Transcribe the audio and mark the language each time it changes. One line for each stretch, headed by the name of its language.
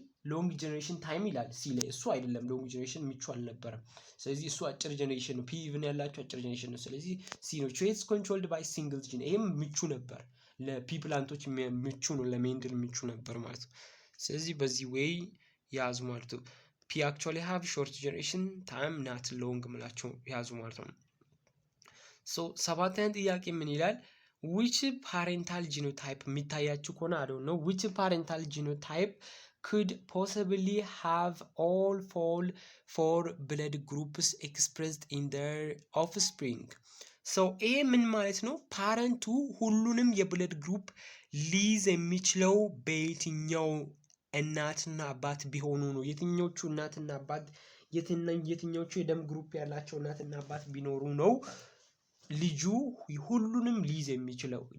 Amharic: ሎንግ ጀነሬሽን ታይም ይላል ሲ ላይ። እሱ አይደለም ሎንግ ጀነሬሽን ምቹ አልነበረም። ስለዚህ እሱ አጭር ጀነሬሽን ነው። ፒ ኢቭን ያላቸው አጭር ጀነሬሽን ነው። ስለዚህ ሲ ነው።
English: ትሬትስ ኮንትሮልድ ባይ ሲንግል ጂን
Amharic: ይሄም ምቹ ነበር። ለፒ ፕላንቶች ምቹ ነው። ለሜንድል ምቹ ነበር ማለት ነው። ስለዚህ በዚህ ዌይ ያዙ ማለት ነው።
English: ፒ አክቹዋሊ ሃቭ ሾርት ጀነሬሽን ታይም ናት ሎንግ
Amharic: ምላቸው ያዙ ማለት ነው። ሶ ሰባተኛ ጥያቄ ምን ይላል?
English: which parental genotype
Amharic: የሚታያችሁ ከሆነ
English: I don't know which parental genotype could possibly have all four blood groups expressed in their offspring.
Amharic: ሶ ይሄ ምን ማለት ነው? ፓረንቱ ሁሉንም የብለድ ግሩፕ ሊይዝ የሚችለው በየትኛው እናትና አባት ቢሆኑ ነው? የትኞቹ እናትና አባት የትኞቹ የደም ግሩፕ ያላቸው እናትና አባት ቢኖሩ ነው ልጁ ሁሉንም ሊይዝ የሚችለው?